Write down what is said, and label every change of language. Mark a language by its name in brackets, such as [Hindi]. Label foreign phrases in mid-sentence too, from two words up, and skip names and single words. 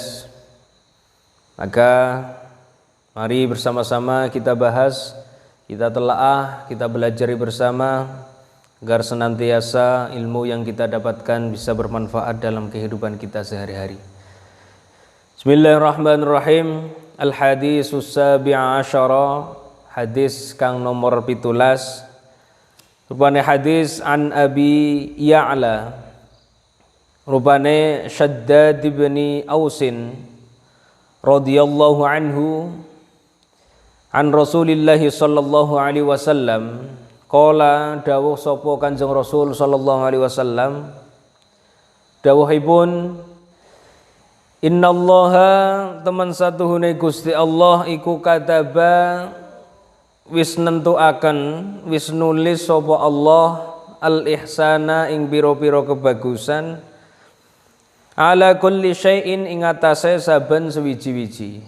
[Indonesian] Maka mari bersama-sama kita bahas, kita telaah, kita belajari bersama agar senantiasa ilmu yang kita dapatkan bisa bermanfaat dalam kehidupan kita sehari-hari. [Arabic] بسم الله الرحمن الرحيم. الحديث السابع عشر, [Javanese] hadis kang nomor 17. Rupane hadis an Abi Ya'la, rupane Shaddad bin Ausin [Arabic] رضي الله عنه عن رسول الله صلى الله عليه وسلم قال, [Javanese] dawuh sapa Kanjeng Rasul [Arabic] صلى الله عليه وسلم, [Javanese] dawuhipun, innallaha teman satuhune Gusti Allah iku kataba wis nentuaken, wis nulis sapa Allah al-ihsana ing pira-pira kebagusan [Arabic] على كل شيء [Javanese] ing atase saben sewiji-wiji.